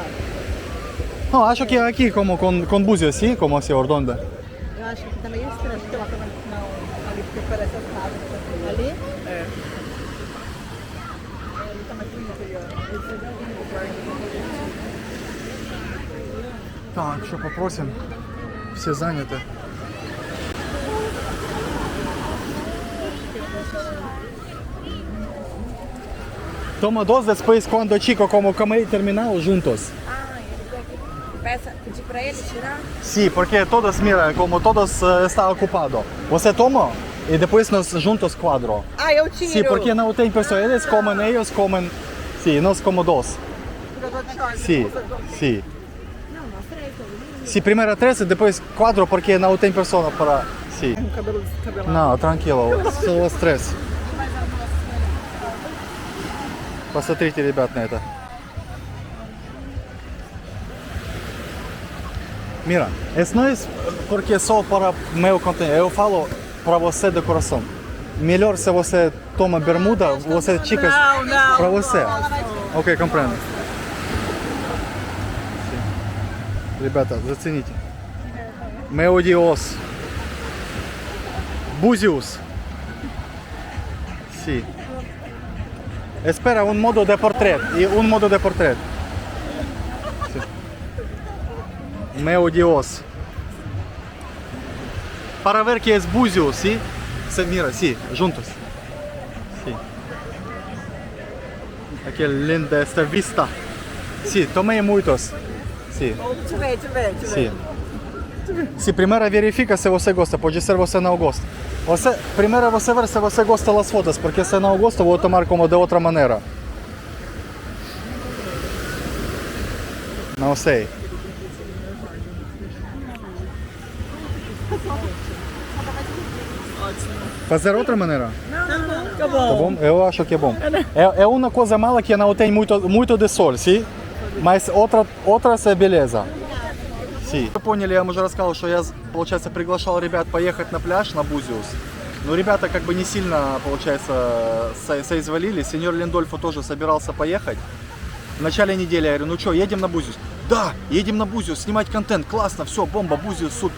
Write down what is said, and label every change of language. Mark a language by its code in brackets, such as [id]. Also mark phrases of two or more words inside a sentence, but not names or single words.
[pt] No, acho que aqui como con buzios, sim? Como assim, ordonda? Eu acho que tá meio estranho, porque ela tá ali porque parece as casas. Ali? É. Ali tá mais bonito ali, ó. [ru] Так, что попросим? Все заняты. [pt] Toma dos, depois quando Chico como come terminal juntos. Pedir pra ele tirar? Sim, porque todos, mira, como todos está ocupado. Você toma e depois nós juntos quadro. Ah, eu tiro. Sim, porque não tem pessoa, eles comem, sim, nós como dois. Sim, sim. Sim, primeiro três e depois quatro, porque não tem pessoa para... Sim. Não, tranquilo, só os três. [ru] Посмотрите, ребят, на это. [pt] Mira, isso não é porque só para meu conteúdo. Eu falo para você de coração. Melhor se você toma bermuda, você chicas para você. Ok, compreendo. [ru] Ребята, зацените. [pt] Meu Dios. Buzios. Sim. [es] Espera un modo de portrait y un modo de portrait. Sí. Meu Dios. Para ver que es buzio, ¿sí? Se mira, sí, juntos. Sí. Aqui linda esta vista. Sí, [pt] tomei muitos. Sí. Deixa eu ver. [es] Sí. Sí, [pt] primeiro verifica se você gosta, pode ser você não gosta. Primeiro você ver se você gosta das fotos, porque se não gosta, vou tomar como de outra maneira. Não sei. Fazer outra maneira? Tá bom. Tá bom? Eu acho que é bom. É uma coisa mala que não tem muito de sol, sim? Mas outras é beleza. [ru] Вы поняли, я вам уже рассказал, что я, получается, приглашал ребят поехать на пляж, на Бузиус. Но ребята как бы не сильно, получается, соизволили. Сеньор Линдольфо тоже собирался поехать. В начале недели я говорю, ну что, едем на Бузиус? Да, едем на Бузиус, снимать контент, классно, все, бомба, Бузиус, супер.